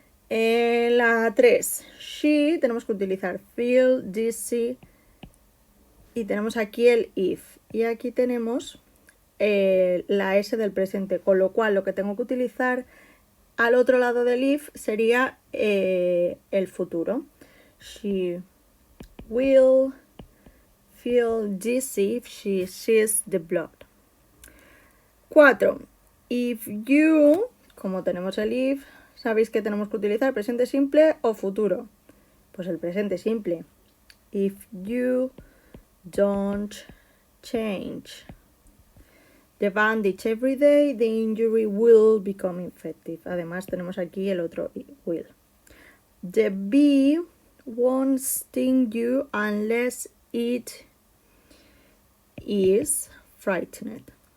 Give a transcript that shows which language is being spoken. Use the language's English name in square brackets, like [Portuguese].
[Spanish] La 3. She, tenemos que utilizar feel, dizzy. Y tenemos aquí el if. Y aquí tenemos la S del presente. Con lo cual lo que tengo que utilizar al otro lado del if sería el futuro. [English] She will feel dizzy if she sees the blood. 4. If you, [Spanish] como tenemos el if, sabéis que tenemos que utilizar presente simple o futuro. Pues el presente simple. [English] If you don't change the bandage every day, the injury will become infective. [Spanish] Además tenemos aquí el otro will. [English] The bee won't sting you unless it is frightened.